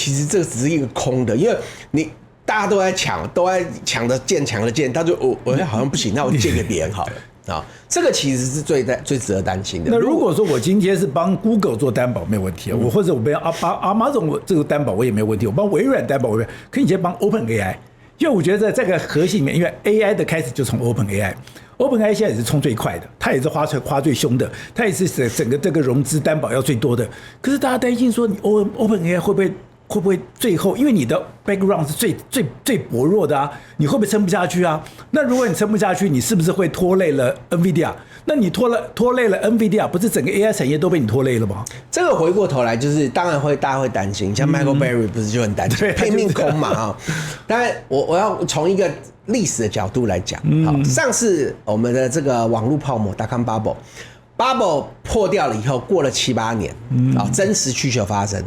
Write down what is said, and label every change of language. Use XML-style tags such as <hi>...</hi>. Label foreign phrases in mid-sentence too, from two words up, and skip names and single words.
<zh>其實這個只是一個空的，因為大家都在搶的劍，他就我好像不行，那我借給別人好了。這個其實是最值得擔心的。那如果說我今天是幫 Google 做擔保，沒有問題，我或者我幫Amazon 這個擔保我也沒有問題，我幫微軟擔保，可以先幫 OpenAI， 因為我覺得在這個核心裡面，因為 AI 的開始就從 OpenAI 現在也是衝最快的，它也是花最兇的，它也是整個這個融資擔保要最多的。可是大家擔心說，你 OpenAI 會不會最後，因為你的 background 是最薄弱的啊，你會不會撐不下去啊？那如果你撐不下去，你是不是會拖累了 NVIDIA？那你拖累了 NVIDIA， 不是整個 AI 產業都被你拖累了嗎？這個回過頭來就是，當然大家會擔心，像 Michael Berry 不是就很擔心，拼命空嘛啊。當然，我要從一個歷史的角度來講，好，上次我們的這個網絡泡沫</zh> <en>.com bubble</en> <zh>破掉了以後，過了7、8年，真實需求發生。</zh>